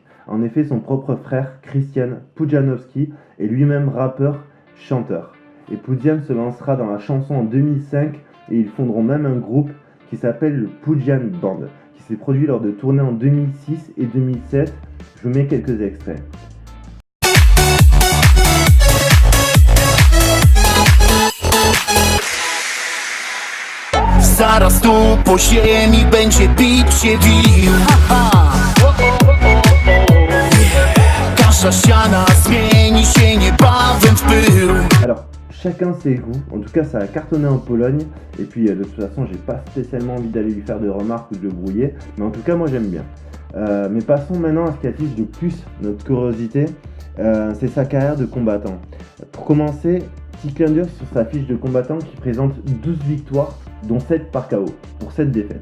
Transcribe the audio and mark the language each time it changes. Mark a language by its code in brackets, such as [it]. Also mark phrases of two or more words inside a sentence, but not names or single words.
[fr] En effet, son propre frère, Christian Pudzianowski, est lui-même rappeur, chanteur. Et Pudzian se lancera dans la chanson en 2005 et ils fonderont même un groupe qui s'appelle le Pudzian Band, qui s'est produit lors de tournées en 2006 et 2007. Je vous mets quelques extraits. [pl] Zaraz tu po ziemi będzie bić się wił. Kasza ściana zmieni się niebawem w pył. [fr] Alors, chacun ses goûts. En tout cas, ça a cartonné en Pologne. Et puis, de toute façon, j'ai pas spécialement envie d'aller lui faire de remarques ou de le brouiller. Mais en tout cas, moi, j'aime bien. Mais passons maintenant à ce qui affiche le plus notre curiosité. C'est sa carrière de combattant. Pour commencer, petit clin d'œil sur sa fiche de combattant qui présente 12 victoires, dont 7 par KO, pour 7 défaites.